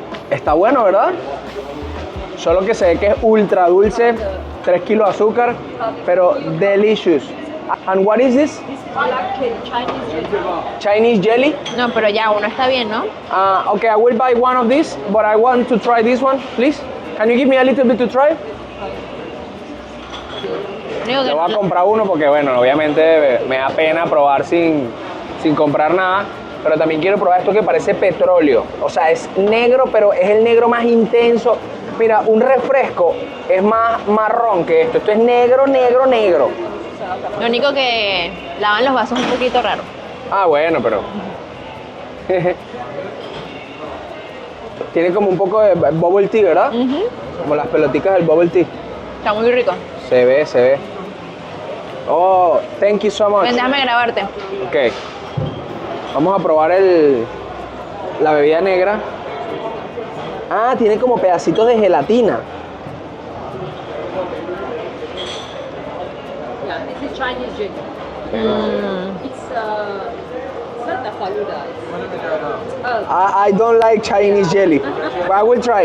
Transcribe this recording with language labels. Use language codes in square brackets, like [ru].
[es] Está bueno, ¿verdad? Solo que se ve que es ultra dulce, 3 kilos de azúcar, pero delicious. [en] And what is this? Chinese jelly? [es] No, pero ya uno está bien, ¿no? [en] Okay, I will buy one of these, but I want to try this one, please. Can you give me a little bit to try? [es] Le voy a comprar uno porque, bueno, obviamente me da pena probar sin comprar nada. pero también quiero probar esto que parece petróleo. O sea, es negro, pero es el negro más intenso. Mira, un refresco es más marrón que esto. Esto es negro, negro, negro. Lo único que lavan los vasos un poquito raro. Ah, bueno, pero... Tiene como un poco de bubble tea, ¿verdad? Como las pelotitas del bubble tea. Está muy rico. Se ve, se ve. [en] Oh, thank you so much. [es] Ven, déjame grabarte. Ok. Vamos a probar la bebida negra. Ah, tiene como pedacitos de gelatina. [en] Yeah, this is Chinese jelly. It's not a faluda. I don't like Chinese jelly, but I will try.